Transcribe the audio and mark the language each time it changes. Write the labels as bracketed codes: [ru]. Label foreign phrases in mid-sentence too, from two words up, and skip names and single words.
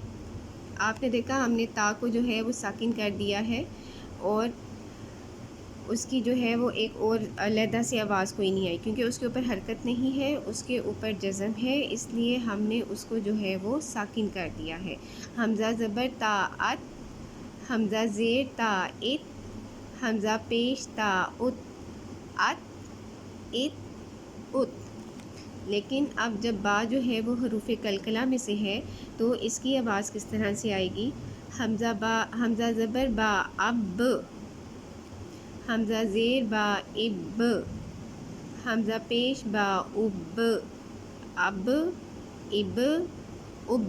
[ur] آپ نے دیکھا ہم نے تا کو جو ہے وہ ساکن کر دیا ہے، اور اس کی جو ہے وہ ایک اور علیحدہ سے آواز کوئی نہیں آئی، کیونکہ اس کے اوپر حرکت نہیں ہے، اس کے اوپر جزم ہے، اس لیے ہم نے اس کو جو ہے وہ ساکن کر دیا ہے۔ حمزہ زبر تا ات، حمزہ زیر تا ات، حمزہ پیش تا ات، ات، ات، ات۔ لیکن اب جب با جو ہے وہ حروف کلکلہ میں سے ہے تو اس کی آواز کس طرح سے آئے گی؟ حمزہ زبر با اب، حمزہ زیر با اب، حمزہ پیش با اب، اب، اب، اب۔